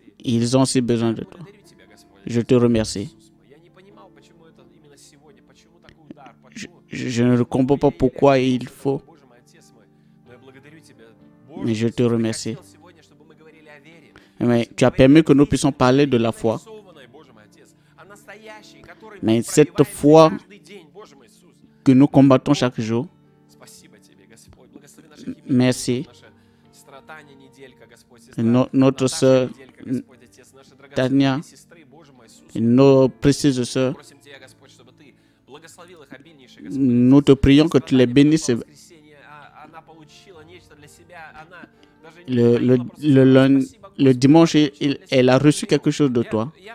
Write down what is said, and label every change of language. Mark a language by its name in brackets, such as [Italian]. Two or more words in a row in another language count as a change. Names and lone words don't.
[Russian] И [French] Ils ont aussi besoin de toi. [Russian] благодарю Тебя, Господь, [French] Je [Russian] Отец, [French] te remercie. [Russian] Иисус мой. Я не понимал, почему это именно сегодня, почему такой удар, [French] Je, [Russian] почему... [French] je ne comprends pas pourquoi il faut, [Russian] Боже мой, Отец мой, но я благодарю Тебя. [French] mais je te remercie. [Russian] Хотел сегодня, чтобы мы говорили о вере. [French] Mais tu as permis que nous puissions parler de la foi. Mais cette foi que nous combattons chaque jour, merci. Notre sœur Tania, nos précieuses sœurs, nous te prions que tu les bénisses le dimanche, elle a reçu quelque chose de toi.